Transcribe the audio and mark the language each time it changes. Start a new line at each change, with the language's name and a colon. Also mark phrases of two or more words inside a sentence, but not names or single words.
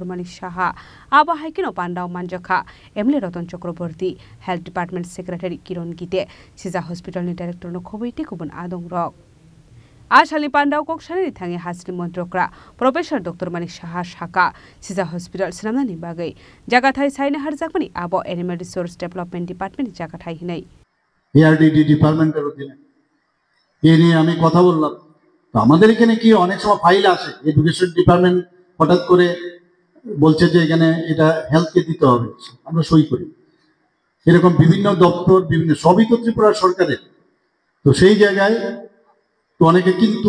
Kok Borok: Manish Shaha Aba Haikino Pandao Manjaka MLA Ratan Chakraborty
English: Health Department Secretary
Kok Borok: Kiran Gite Shija Hospital ni Director no Khobaite Kubun Adong Rock Ashali Pandao Kokshani Thangi Hasini Montrokra Professor Dr. Manish Shaha Shaka Shija Hospital Sinamani Bagai Jagathai Saine Harzakmani Abo Animal Resource Development Department Jagathai Hinai
Bangla: ARDD ডিপার্টমেন্টের অধীনে এই নিয়ে আমি কথা বললাম তো আমাদের এখানে কি অনেক সময় ফাইল আসে
English: Education Department
Bangla: হঠাৎ করে বলছে যে এখানে এটা হেলথকে দিতে হবে আমরা সই করি এরকম বিভিন্ন দপ্তর বিভিন্ন সবই তো ত্রিপুরা সরকারের তো সেই জায়গায় তো অনেকে কিন্তু